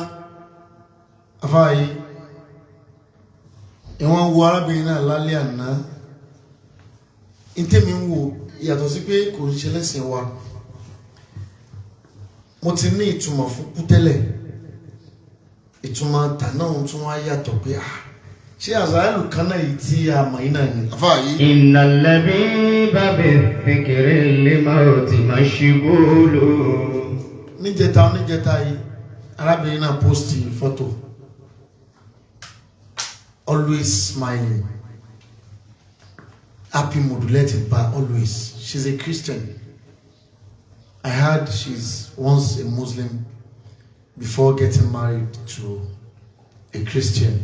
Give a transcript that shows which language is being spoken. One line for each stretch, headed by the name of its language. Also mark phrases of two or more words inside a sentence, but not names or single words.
Yoruba: Afáàyí ìwọ̀n wo arábìnrin náà lálẹ́ àná, ìtẹ́mi ń wò yàtọ̀ sí pé kò ń ṣe lẹ́sìn wa. Mo ti ní ìtumọ̀ fún kú tẹ́lẹ̀, ìtumọ̀ tàná ohun tún wá yàtọ̀ pé ṣé àzáìlù kan náà yìí tí a mọ̀ yìí náà ni. Afáàyí
Arabic: إنّ اللبيبَ بذكرِ الموتِ مشغولُ.
Yoruba: níjẹta yìí arábìnrin náà post fọ́tò,
English: always smiling, happy modulated by always. She's a Christian. I heard she's once a Muslim before getting married to a Christian.